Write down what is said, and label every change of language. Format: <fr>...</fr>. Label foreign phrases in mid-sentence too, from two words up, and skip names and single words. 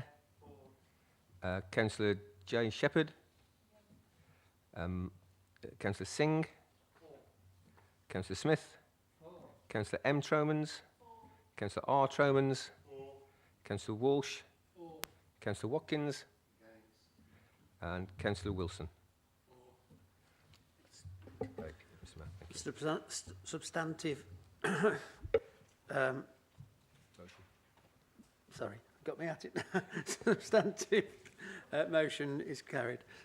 <en>Councillor Jane Shepherd. Councillor Singh. Councillor Smith. Councillor M. Tromans. Councillor R. Tromans. Councillor Walsh. Councillor Watkins. And Councillor Wilson. Substantive. Sorry, got me at it. Substantive motion is carried.</en>